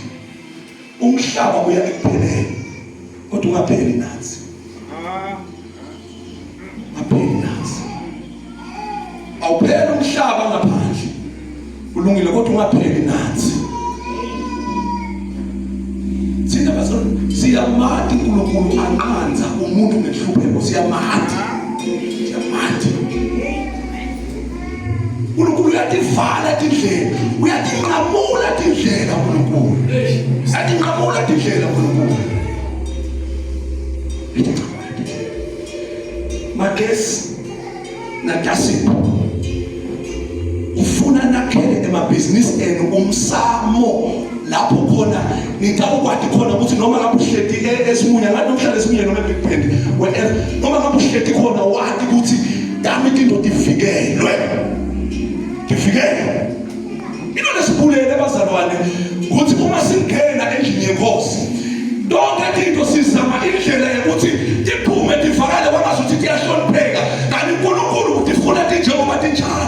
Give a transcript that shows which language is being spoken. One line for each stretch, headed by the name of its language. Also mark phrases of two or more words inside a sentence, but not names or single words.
Swati: Umhlaba uya ekupheleni kodwa ungapheli nathi. Ungapheli nathi. Awupheli umhlaba ngaphandle. Ulungile kodwa ungapheli nathi. Thina bazalwane siyamati uNkulunkulu anqanza umuntu ngenhlupheko, siyamati. uNkulunkulu uyativala tindlela, uyatinqamula tindlela uNkulunkulu. Uyatinqamula tindlela uNkulunkulu. Magesi naTasipho ufuna nakhele emabhizinisi enu umsamo lapho khona nitawukwati khona ukuthi noma ngabe uhleti eSimunya, ngathi nomhlala eSimunya noma eBig Bend, wherever, noma ngabe uhleti khona wathi ukuthi dami into tivikelwe. Tivikelwe. Ino lesibulele bazalwane ukuthi uma singena endlini yenkosi, donke into sizama indlela yokuthi tiphume tivakale kwangazuthi tiyahlonipheka, kanti uNkulunkulu utifuna tinjengoba tinjalo.